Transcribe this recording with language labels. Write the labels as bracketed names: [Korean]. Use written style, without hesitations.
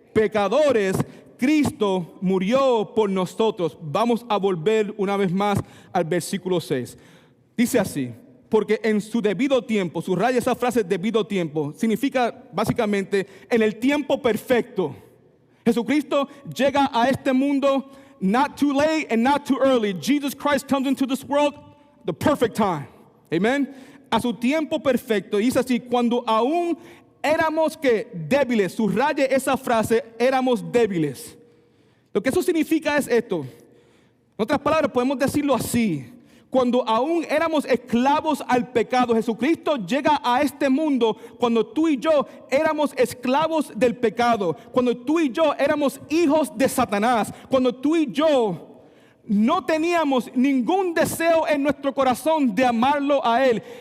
[Spanish] Pecadores, Cristo murió por nosotros. Vamos a volver una vez más al versículo 6. Dice así: porque en su debido tiempo, subraya esa frase debido tiempo, significa básicamente en el tiempo perfecto. Jesucristo llega a este mundo [English] not too late and not too early. Jesus Christ comes into this world the perfect time. [Spanish] Amen. A su tiempo perfecto. Dice así: cuando aún éramos que débiles, subraye esa frase, éramos débiles. Lo que eso significa es esto. En otras palabras, podemos decirlo así: cuando aún éramos esclavos al pecado, Jesucristo llega a este mundo cuando tú y yo éramos esclavos del pecado, cuando tú y yo éramos hijos de Satanás, cuando tú y yo no teníamos ningún deseo en nuestro corazón de amarlo a Él.